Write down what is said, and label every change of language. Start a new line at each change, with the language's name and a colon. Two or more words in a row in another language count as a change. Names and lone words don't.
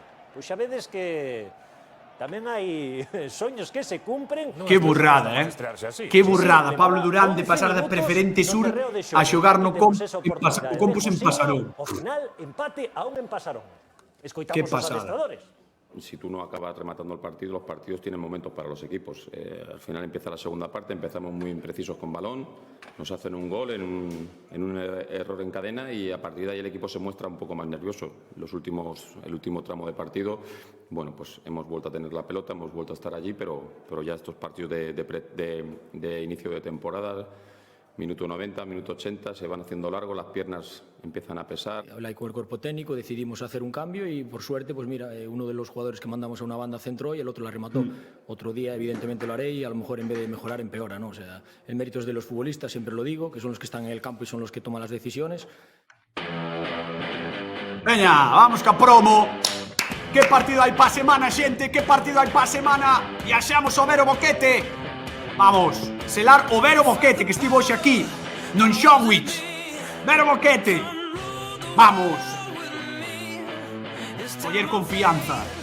Galician: Pois xa vedes que tamén hai soños que se cumpren. Que burrada, Que burrada, Pablo Durán, de pasar da Preferente Sur a xogar no Compos en Pasarón. O final, empate a 1 en Pasarón. Escoitamos os pasada. adestradores.
Spanish: Si tú no acabas rematando el partido, los partidos tienen momentos para los equipos. Al final empieza la segunda parte, empezamos muy imprecisos con balón, nos hacen un gol en un error en cadena y a partir de ahí el equipo se muestra un poco más nervioso. El último tramo de partido, bueno, pues hemos vuelto a tener la pelota, hemos vuelto a estar allí, pero ya estos partidos de inicio de temporada, minuto 90, minuto 80, se van haciendo largos, las piernas empiezan a pesar. Hablé con el cuerpo técnico, decidimos hacer un cambio y por suerte, pues mira, uno de los jugadores que mandamos a una banda centró y el otro la remató. Otro día evidentemente lo haré y a lo mejor en vez de mejorar empeora, ¿no? O sea, el mérito es de los futbolistas, siempre lo digo, que son los que están en el campo y son los que toman las decisiones.
Galician: Veña, vamos ca promo. Que partido hai pa semana, xente? Que partido hai pa semana? E axamos o Vero Boquete. Vamos, selar o Vero Boquete, que estivo hoxe aquí no Enxogo. Vero Boquete. Vamos. Coller confianza.